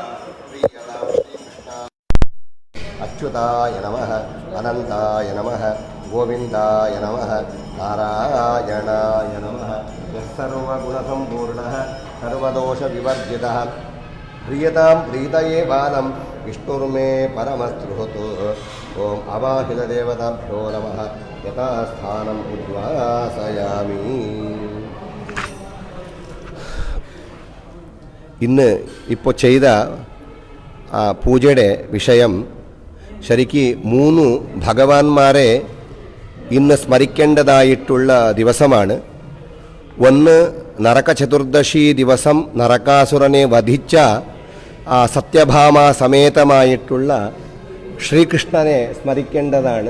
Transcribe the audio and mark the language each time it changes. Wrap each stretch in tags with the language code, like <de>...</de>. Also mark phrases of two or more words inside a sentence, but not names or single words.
<sa>प्रियदा श्रीकृष्ण अच्युताय नमः अनन्ताय नमः गोविन्दाय नमः नारायणाय नमः यः सर्वगुणसम्पूर्णः सर्वदोषविवर्जितः प्रियतां प्रीतये बालं विष्णुर्मे परमस्तुहतु ॐ अवाहितदेवताभ्यो नमः यथास्थानम् उद्वासयामि.</sa> <ml>ഇന്ന് ഇപ്പോൾ ചെയ്ത പൂജയുടെ വിഷയം ശരിക്ക് 3 ഭഗവാന്മാരെ ഇന്ന് സ്മരിക്കേണ്ടതായിട്ടുള്ള ദിവസമാണ്. ഒന്ന് നരക ചതുർദശി ദിവസം നരകാസുരനെ വധിച്ച സത്യഭാമ സമേതമായിട്ടുള്ള ശ്രീകൃഷ്ണനെ സ്മരിക്കേണ്ടതാണ്.</ml>